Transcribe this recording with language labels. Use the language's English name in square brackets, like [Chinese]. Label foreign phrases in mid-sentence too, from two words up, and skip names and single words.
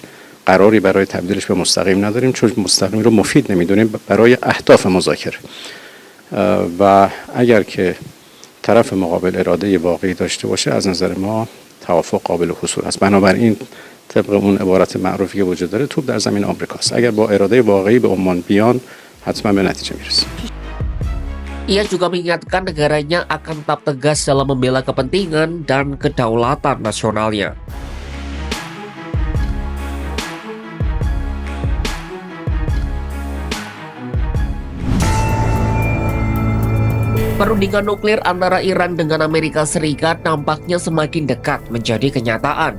[Persian] قراری برای تبدیلش به مستقیم نداریم چون مستقیم رو مفید نمیدونیم برای اهداف مذاکره. و اگر که طرف مقابل اراده واقعی داشته باشه از نظر ما توافق قابل حصول است. بنابراین طبق اون عبارت معروفی که وجود داره توپ در زمین آمریکاست. اگر با اراده واقعی به عمان بیان حتما به نتیجه میرسه. [Indonesian] Ia juga mengingatkan negaranya akan tetap tegas dalam membela kepentingan dan kedaulatan nasionalnya. Perundingan nuklir antara Iran dengan Amerika Serikat nampaknya semakin dekat menjadi kenyataan.